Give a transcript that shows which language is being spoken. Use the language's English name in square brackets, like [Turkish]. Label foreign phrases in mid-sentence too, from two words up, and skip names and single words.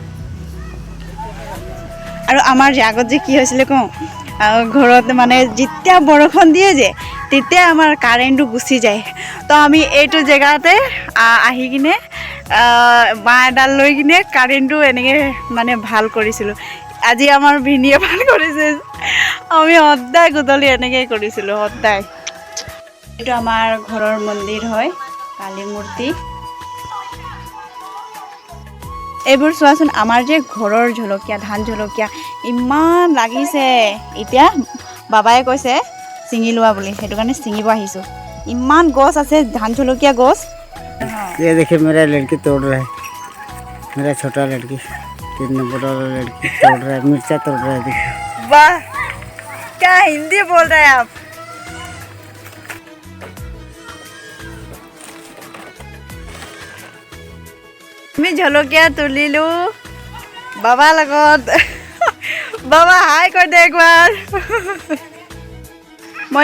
[Assamese] আৰু আমাৰ যে আগত যে কি হৈছিলে কওঁ ঘৰত মানে যেতিয়া বৰষুণ দিয়ে যে তেতিয়া আমাৰ কাৰেণ্টটো গুচি যায় তো আমি এইটো জেগাতে আহি কিনে বাঁহ এডাল লৈ কিনে কাৰেণ্টটো এনেকৈ মানে ভাল কৰিছিলোঁ আজি আমাৰ ভিনিয়ে ভাল কৰিছে আমি সদায় গধূলি এনেকৈ কৰিছিলোঁ সদায় এইটো আমাৰ ঘৰৰ মন্দিৰ হয় কালী মূৰ্তি এইবোৰ চোৱাচোন আমাৰ যে ঘৰৰ জলকীয়া ধান জলকীয়া ইমান লাগিছে এতিয়া বাবাই কৈছে ছিঙি লোৱা বুলি সেইটো কাৰণে ছিঙিব আহিছোঁ ইমান গছ আছে ধান জলকীয়া গছ [Hindi] ये देखिए मेरा लड़की तोड़ रहा है मेरा छोटा लड़की 3 नंबर वाला लड़की तोड़ रहा है मिर्चा तोड़ रहा है देखिए वाह क्या हिंदी बोल रहे हैं आप [Assamese] আমি জলকীয়া তুলিলোঁ বাবা লগত বাবা হাই কৈ দে একবাৰ মই